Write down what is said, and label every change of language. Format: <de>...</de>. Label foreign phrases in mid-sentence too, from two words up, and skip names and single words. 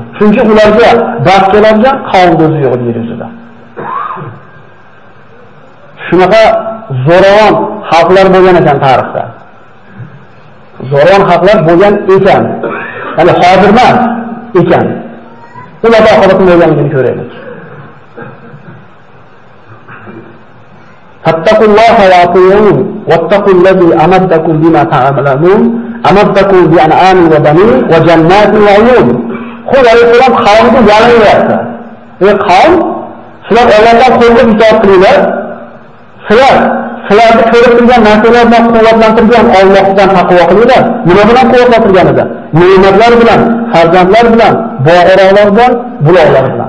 <uz>Chunki ularga dard keladigan qavm o'zi yo'q yer yuzida. Shunaqa zo'ravon xalqlar bo'lgan ekan tarixda. Zo'ravon xalqlar bo'lgan ekan. Ya'ni hozir emas ekan. Ularga oqibatni bo'lganligini ko'raylik.</uz> <ar>فاتقوا الله و أطيعون واتقوا الذي أمدكم بما تعلمون أمدكم ب أنعام و بنين و جنات و عيون.</ar> <uz>Xud alayhisalom qavmga yalanyapti. Ey qavm, sizlar Allohdan qo'rqib itoat qilinglar. Sizlarni ko'rib turgan narsalar bilan quvvatlantirgan Allohdan taqvo qilinglar. Nima bilan quvvatlantirgan edi? Ne'matlar bilan, farzandlar bilan, boyroqlar bilan, buloqlar bilan.</uz>